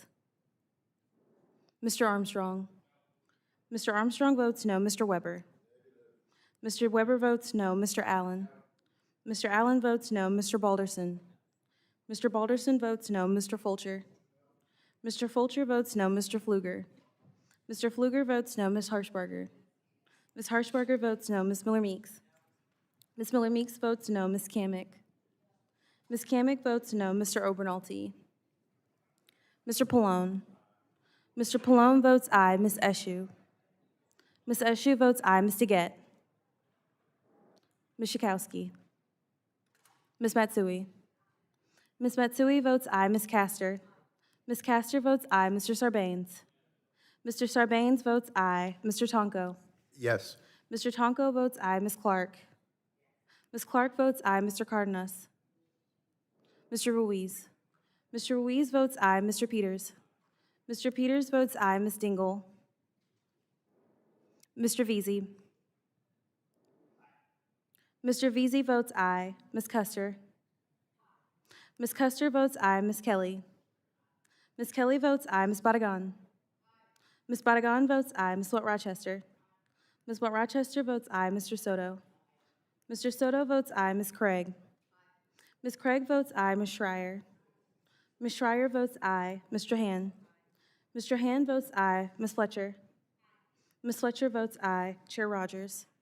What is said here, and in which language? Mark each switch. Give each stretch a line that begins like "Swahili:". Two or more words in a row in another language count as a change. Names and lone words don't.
English: Mr. Armstrong. Mr. Armstrong votes no. Mr. Weber. Mr. Weber votes no. Mr. Allen. Mr. Allen votes no. Mr. Balderson. Mr. Balderson votes no. Mr. Fulcher. Mr. Fulcher votes no. Mr. Pfluger. Mr. Pfluger votes no. Ms. Harshbarger. Ms. Harshbarger votes no. Ms. Miller-Meeks. Ms. Miller-Meeks votes no. Ms. Kamick. Ms. Kamick votes no. Mr. Obernolte. Mr. Pallone. Mr. Pallone votes aye. Ms. Eshoo. Ms. Eshoo votes aye. Ms. DeGette. Ms. Schakowsky. Ms. Matsui. Ms. Matsui votes aye. Ms. Castor. Ms. Castor votes aye. Mr. Sarbanes. Mr. Sarbanes votes aye. Mr. Tonko. Yes. Mr. Tonko votes aye. Ms. Clark. Ms. Clark votes aye. Mr. Cardenas. Mr. Ruiz. Mr. Ruiz votes aye. Mr. Peters. Mr. Peters votes aye. Ms. Dingle. Mr. Veazey. Mr. Veazey votes aye. Ms. Custer. Ms. Custer votes aye. Ms. Kelly. Ms. Kelly votes aye. Ms. Barragan? Ms. Barragan votes aye. Ms. Watt Rochester? Ms. Watt Rochester votes aye. Mr. Soto? Mr. Soto votes aye. Ms. Craig? Ms. Craig votes aye. Ms. Schreier? Ms. Schreier votes aye. Mr. Hand? Mr. Hand votes aye. Ms. Fletcher? Ms. Fletcher votes aye. Chair Rodgers?